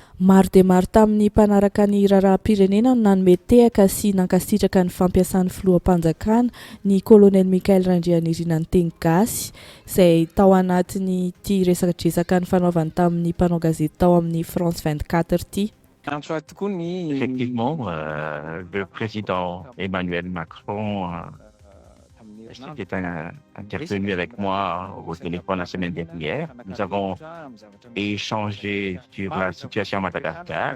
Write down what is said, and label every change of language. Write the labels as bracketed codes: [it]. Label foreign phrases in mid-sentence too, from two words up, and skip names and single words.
[mg] Maro dia maro tamin'ny mpanaraka ny raharaham-pirenena no nanome tehaka sy nankasitraka ny fampiasan'ny filoham-panjakana ny kolonel Mikael Randrianirina ny teny gasy, izay tao anatiny ity resakadresaka ny fanaovany tamin'ny mpanao gazety tao amin'ny France 24 ity. [fr] Effectivement, le président Emmanuel Macron était intervenu avec moi au téléphone la semaine dernière. Nous avons échangé sur la situation à Madagascar.